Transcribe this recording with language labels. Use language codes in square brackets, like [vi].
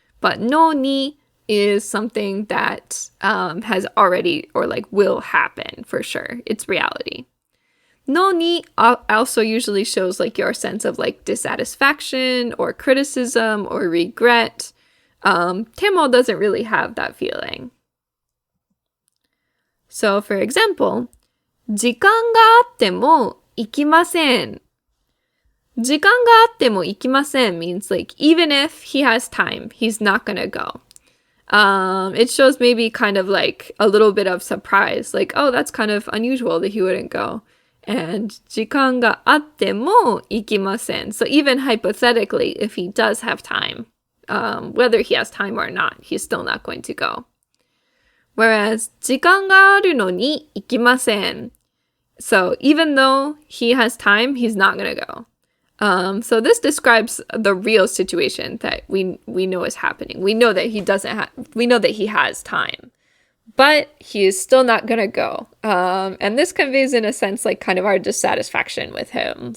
[en] But no ni is something that has already or like will happen for sure. It's reality. No ni also usually shows like your sense of like dissatisfaction or criticism or regret. Temo doesn't really have that feeling. So for example, [ja] 時間があっても行きません。時間があっても行きません [en] means like even if he has time, he's not gonna go. It shows maybe kind of like a little bit of surprise, like, oh, that's kind of unusual that he wouldn't go. [ja] And 時間があっても行きません. [en] So even hypothetically, if he does have time, whether he has time or not, he's still not going to go. [ja] Whereas 時間があるのに行きません. [en] So even though he has time, he's not going to go. So this describes the real situation that we know is happening. We know that we know that he has time, but he is still not going to go. And this conveys in a sense like kind of our dissatisfaction with him.